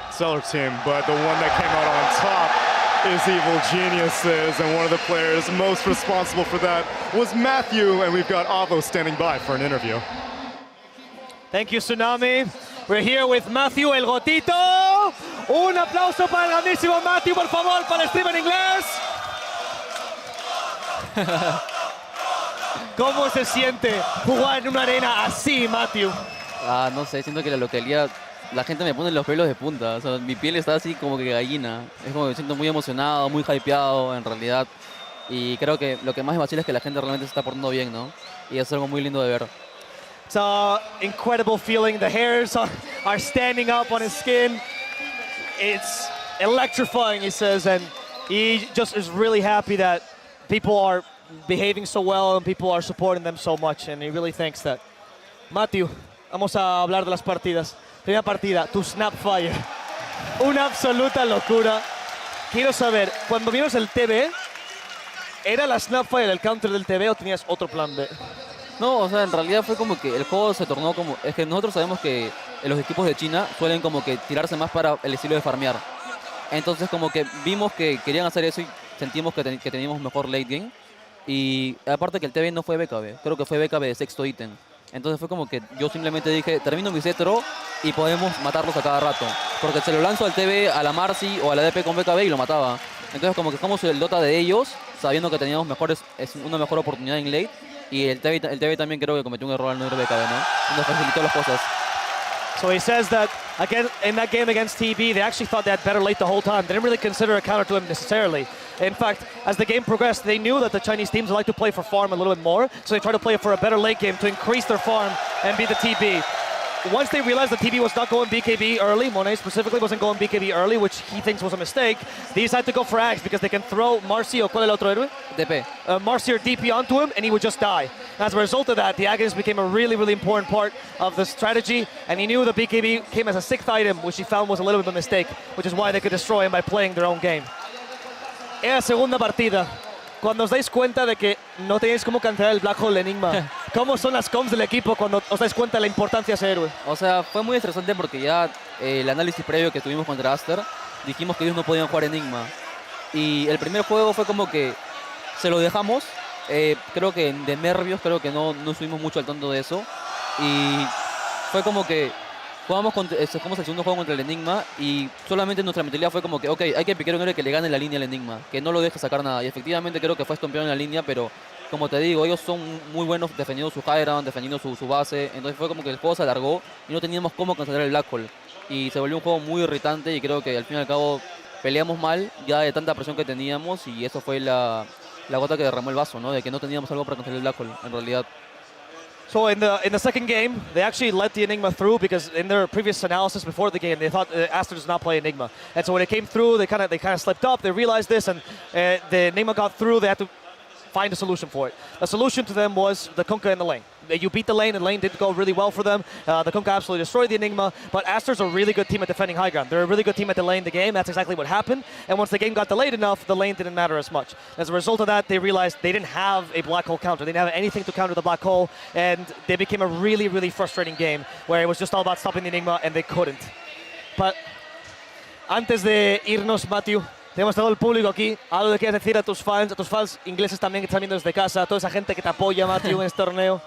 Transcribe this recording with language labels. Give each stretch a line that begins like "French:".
English: Stellar team, but the one that came out on top is Evil Geniuses, and one of the players most responsible for that was Matthew, and we've got Avo standing by for an interview. Thank you, Tsunami. We're here with Matthew El Gotito.
Spanish: Un aplauso para el grandísimo Matthew, por favor, para el stream en inglés. ¿Cómo se siente jugar en una arena así, Matthew? No sé, siento que la localidad, la gente me pone los pelos de punta. O sea, mi piel está así como que gallina. Es como que me siento muy emocionado, muy hypeado en realidad. Y creo que lo que más me vacila es que la gente realmente se está portando bien, ¿no? Y es algo muy lindo de ver.
English: It's an incredible feeling. The hairs are standing up on his skin. It's electrifying, he says, and he just is really happy that people are behaving so well and people are supporting them so much, and he really thinks that.
Spanish: Matthew, vamos a hablar de las partidas. Primera partida, tu Snapfire. Una absoluta locura. Quiero saber, cuando vimos el TV, ¿era la Snapfire el counter del TV o tenías otro plan B? No, o sea, en realidad fue como que el juego se tornó como... Es que nosotros sabemos que los equipos de China suelen como que tirarse más para el estilo de farmear. Entonces como que vimos que querían hacer eso y sentimos que teníamos mejor late game. Y aparte que el TV no fue BKB, creo que fue BKB de sexto ítem. Entonces fue como que yo simplemente dije, termino mi cetro y podemos matarlos a cada rato. Porque se lo lanzo al TV, a la Marcy o a la DP con BKB y lo mataba. Entonces como que jugamos el Dota de ellos, sabiendo que teníamos una mejor oportunidad en late. Y el TV también creo que cometió un error al no ir BKB, ¿no? Nos facilitó las cosas.
English: So he says that, again, in that game against TB, they actually thought they had better late the whole time. They didn't really consider a counter to him necessarily. In fact, as the game progressed, they knew that the Chinese teams like to play for farm a little bit more, so they tried to play for a better late game to increase their farm and beat the TB. Once they realized that TB was not going BKB early, Monet specifically wasn't going BKB early, which he thinks was a mistake, they decided to go for Axe because they can throw Marcy or
Spanish: ¿cuál el otro héroe?
English: DP. Marcy or DP onto him and he would just die. As a result of that, the Agnes became a really, really important part of the strategy, and he knew the BKB came as a 6th item, which he found was a little bit of a mistake, which is why they could destroy him by playing their own game.
Spanish: En la segunda partida, cuando os dais cuenta de que no tenéis cómo cancelar el Black Hole Enigma, ¿cómo son las comms del equipo cuando os dais cuenta de la importancia de ese héroe? O sea, fue muy estresante porque ya el análisis previo que tuvimos contra Aster, dijimos que ellos no podían jugar Enigma. Y el primer juego fue como que se lo dejamos, creo que de nervios, creo que no estuvimos mucho al tanto de eso. Y fue como que jugamos el segundo juego contra el Enigma y solamente nuestra mentalidad fue como que, ok, hay que piquear un héroe que le gane la línea al Enigma, que no lo deje sacar nada. Y efectivamente creo que fue estompeado en la línea, pero como te digo, ellos son muy buenos defendiendo su high ground, defendiendo su base. Entonces fue como que el juego se alargó y no teníamos cómo cancelar el Black Hole. Y se volvió un juego muy irritante y creo que al fin y al cabo peleamos mal ya de tanta presión que teníamos y eso fue la gota que derramó el vaso, ¿no? De que no teníamos algo para cancelar el Black Hole, en realidad.
English: So in the second game, they actually let the Enigma through because in their previous analysis before the game, they thought Aster does not play Enigma. And so when it came through, they kind of slipped up. They realized this, and the Enigma got through. They had to find a solution for it. The solution to them was the Kunkka in the lane. You beat the lane, and lane did go really well for them. The Kunkka absolutely destroyed the Enigma, but Aster's a really good team at defending high ground. They're a really good team at delaying the game. That's exactly what happened. And once the game got delayed enough, the lane didn't matter as much. As a result of that, they realized they didn't have a black hole counter. They didn't have anything to counter the black hole, and they became a really, really frustrating game where it was just all about stopping the Enigma, and they couldn't. But
Spanish: antes de irnos, Matthew, tenemos todo el público aquí. Algo que quieras decir a tus fans ingleses también que están viendo desde casa, a toda esa gente que te apoya, Matthew, en este torneo.